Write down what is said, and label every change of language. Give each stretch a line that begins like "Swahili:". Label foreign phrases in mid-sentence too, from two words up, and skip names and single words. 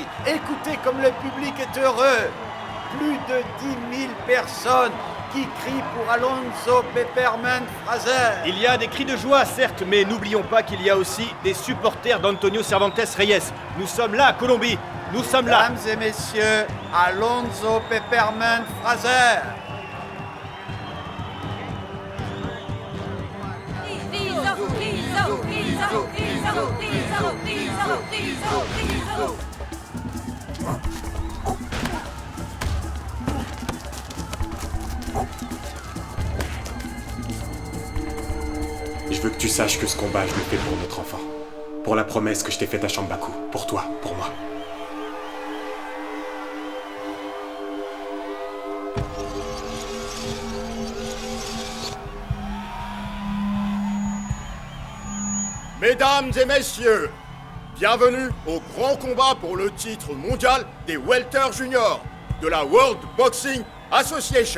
French: Écoutez comme le public est heureux. Plus de 10 000 personnes qui crient pour Alonso Peppermint Fraser. Il y a des cris de joie, certes, mais n'oublions pas qu'il y a aussi des supporters d'Antonio Cervantes Reyes. Nous sommes là, Colombie. Nous sommes là. Mesdames et messieurs, Alonso Peppermint Fraser. Friso, friso, friso. Je veux que tu saches que ce combat, je le fais pour notre enfant. Pour la promesse que je t'ai faite à Shambaku. Pour toi, pour moi. Mesdames et messieurs, bienvenue au grand combat pour le titre mondial des welter juniors de la World Boxing Association.